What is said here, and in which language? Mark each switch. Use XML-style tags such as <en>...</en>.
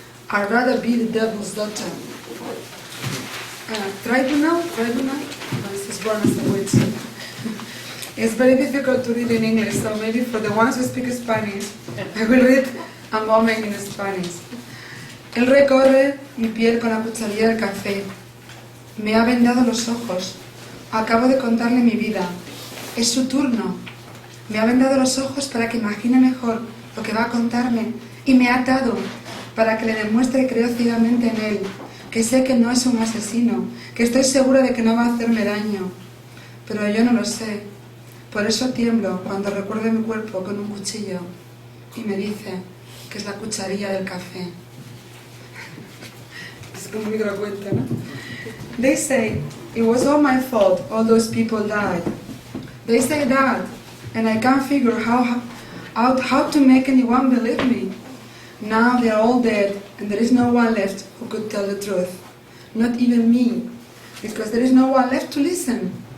<en>I'd rather be the devil's daughter. Tribunal? She's born as a witch. It's very difficult to read in English, so maybe for the ones who speak Spanish, I will read a moment in Spanish.</en> <es>Él recorre mi piel con la cucharilla del café. Me ha vendado los ojos. Acabo de contarle mi vida. Es su turno. Me ha vendado los ojos para que imagine mejor lo que va a contarme y me ha atado para que le demuestre que creo ciegamente en él, que sé que no es un asesino, que estoy segura de que no va a hacerme daño. Pero yo no lo sé. Por eso tiemblo cuando recuerdo mi cuerpo con un cuchillo y me dice que es la cucharilla del café. Es como un microcuento, ¿no?</es> <en>They say it was all my fault, all those people died. They say that, and I can't figure out how to make anyone believe me. Now they are all dead, and there is no one left who could tell the truth. Not even me, because there is no one left to listen.</en>